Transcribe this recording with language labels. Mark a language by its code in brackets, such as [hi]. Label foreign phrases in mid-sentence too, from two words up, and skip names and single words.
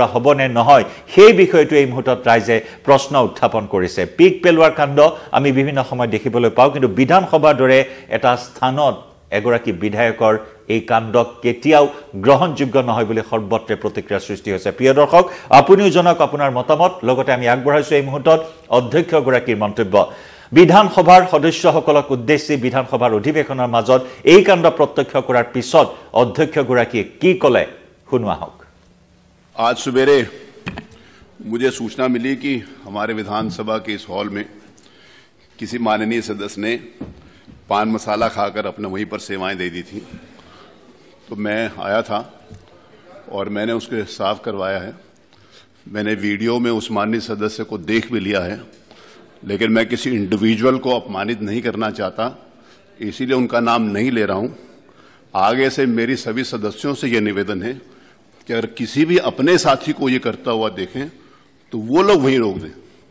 [as] হ'ব নে নহয় সেই বিষয়টো এই মুহূৰ্তত ৰাইজে প্ৰশ্ন উত্থাপন কৰিছে পিক পেলোৱাৰ কাণ্ড আমি বিভিন্ন সময় দেখিবলৈ পাওঁ কিন্তু বিধানসভাৰ দৰে এটা স্থানত এগৰাকী বিধায়কৰ এই কাণ্ডক কেতিয়াও গ্ৰহণযোগ্য নহয় বুলি সৰ্বত্ৰে প্ৰতিক্ৰিয়া সৃষ্টি হৈছে প্ৰিয় দৰ্শক আপুনিও জনক আপোনাৰ মতামত লগতে আমি আগবঢ়াইছো এই মুহূৰ্তত অধ্যক্ষগৰাকীৰ মন্তব্য বিধানসভাৰ সদস্যসকলক উদ্দেশ্যি বিধানসভাৰ অধিৱেশনৰ মাজত এই কাণ্ড প্ৰত্যক্ষ কৰাৰ পিছত অধ্যক্ষগৰাকীয়ে কি ক'লে শুনোৱা হওক [hi] आज सवेरे मुझे सूचना मिली कि हमारे विधानसभा के इस हॉल में किसी माननीय सदस्य ने पान मसाला खाकर अपने वहीं पर सेवाएं दे दी थी तो मैं आया था और मैंने उसके साफ करवाया है मैंने वीडियो में उस माननीय सदस्य को देख भी लिया है लेकिन मैं किसी इंडिविजुअल को अपमानित नहीं करना चाहता इसीलिए उनका नाम नहीं ले रहा हूं आगे से मेरी सभी सदस्यों से यह निवेदन है कि अगर किसी भी अपने साथी को यह करता हुआ देखें तो वो लोग वहीं रोक दें